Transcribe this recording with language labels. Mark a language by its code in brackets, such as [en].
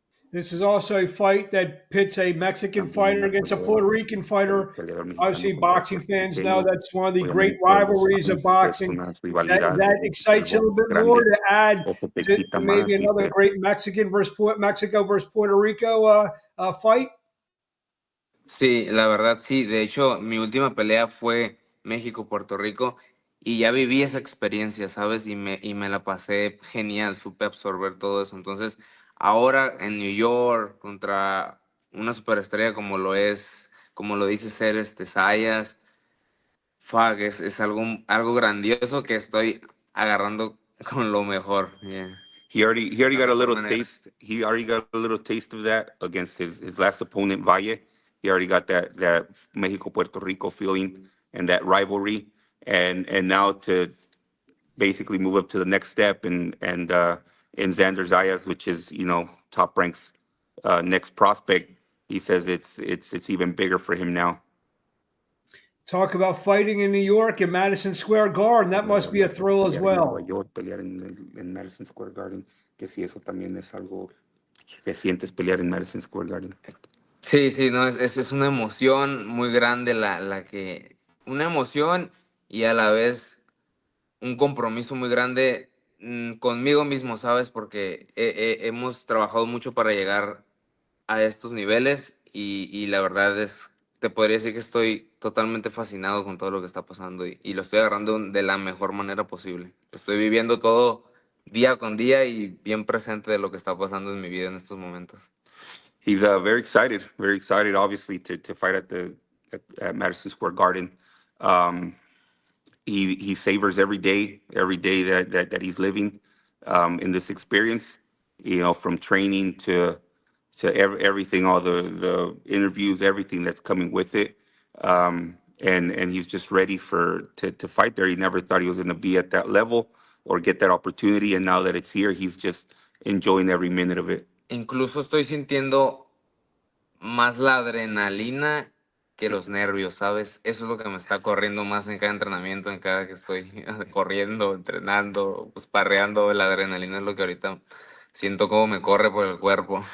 [en] This is also a fight that pits a Mexican fighter against a Puerto Rican fighter. Obviously, boxing fans know that's one of the great rivalries of boxing. That excites you a little bit more to add to maybe another great Mexico versus Puerto Rico fight? [es] Sí, la verdad sí. De hecho, mi última pelea fue México-Puerto Rico y ya viví esa experiencia, ¿sabes? Y me la pasé genial, supe absorber todo eso. Entonces, ahora en New York contra una superestrella como lo dice ser Zayas, fuck, es algo grandioso que estoy agarrando con lo mejor. [en] Yeah. He already got a little taste. He already got a little taste of that against his last opponent, Valle. He already got that Mexico Puerto Rico feeling and that rivalry, and now to basically move up to the next step and in Xander Zayas, which is top ranks next prospect. He says it's even bigger for him now. Talk about fighting in New York in Madison Square Garden. That must be a thrill as well. [es] Pelear en Madison Square Garden, que si eso también es algo que sientes pelear en Madison Square Garden. Sí, sí, no, es una emoción muy grande una emoción y a la vez un compromiso muy grande conmigo mismo, ¿sabes? Porque hemos trabajado mucho para llegar a estos niveles y la verdad te podría decir que estoy totalmente fascinado con todo lo que está pasando y lo estoy agarrando de la mejor manera posible. Estoy viviendo todo día con día y bien presente de lo que está pasando en mi vida en estos momentos. [en] He's very excited, obviously, to fight at Madison Square Garden. He savors every day that he's living in this experience. From training to everything, all the interviews, everything that's coming with it. and he's just ready to fight there. He never thought he was going to be at that level or get that opportunity, and now that it's here, he's just enjoying every minute of it. [es] Incluso estoy sintiendo más la adrenalina que los nervios, ¿sabes? Eso es lo que me está corriendo más en cada entrenamiento, en cada que estoy corriendo, entrenando, pues parreando. La adrenalina es lo que ahorita siento como me corre por el cuerpo.